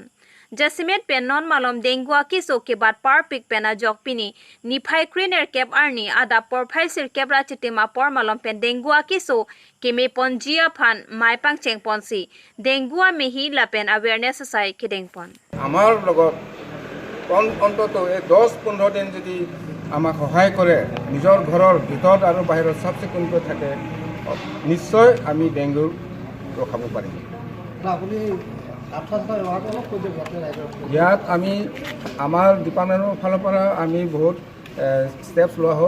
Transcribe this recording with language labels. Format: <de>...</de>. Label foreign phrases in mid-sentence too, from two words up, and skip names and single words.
<mjw>Jasimet pen non malom dengue Akeso kebat parpik pena jok pini niphai kriner kep arni ada porphai sir kebra chitima por malom pen dengue Akeso keme pon jia phan mai pangcheng ponsi dengue mehi la pen awareness asai kedengpon.</mjw> <as>আমাৰ লগত অন্তত 10-15 দিন যদি আমাক সহায় কৰে নিজৰ ঘৰৰ ভিতৰত আৰু বাহিৰত চাফ চিকুণকৈ থাকে নিশ্চয় আমি ডেংগু ৰখাব পাৰিম। ইয়াত আমি আমাৰ ডিপাৰ্টমেণ্টৰ ফালৰ পৰা আমি বহুত ষ্টেপছ লোৱা হ'ল।</as>